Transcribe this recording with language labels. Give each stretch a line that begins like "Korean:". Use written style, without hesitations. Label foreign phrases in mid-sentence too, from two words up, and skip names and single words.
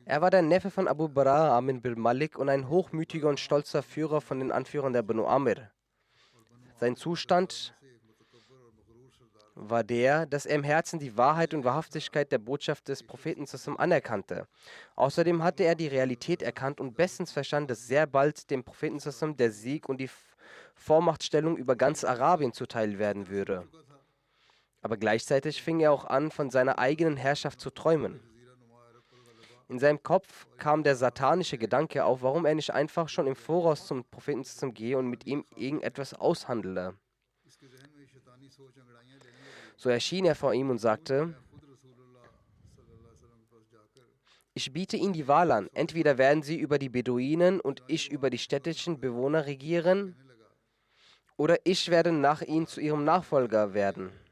German: Er war der Neffe von Abu Bara, Amin bin Malik, und ein hochmütiger und stolzer Führer von den Anführern der Banu Amir. Sein Zustand
Urdu: سے ایک متکبر اور مغرور سردار
German: war der, dass er im Herzen die Wahrheit und Wahrhaftigkeit der Botschaft des Propheten sallam anerkannte. Außerdem hatte er die Realität erkannt und bestens verstanden, dass sehr bald dem Propheten sallam der Sieg und die Vormachtstellung über ganz Arabien zuteil werden würde. Aber gleichzeitig fing er auch an, von seiner eigenen Herrschaft zu träumen. In seinem Kopf kam der satanische Gedanke auf, warum er nicht einfach schon im Voraus zum Propheten sallam gehe und mit ihm irgendetwas aushandele.
Urdu: اس کے ذہن میں شیطانی سوچ انگڑائیاں لے
German: So erschien er vor ihm und sagte: Ich biete Ihnen die Wahl an. Entweder werden Sie über die Beduinen und ich über die städtischen Bewohner regieren, oder ich werde nach Ihnen zu Ihrem Nachfolger werden.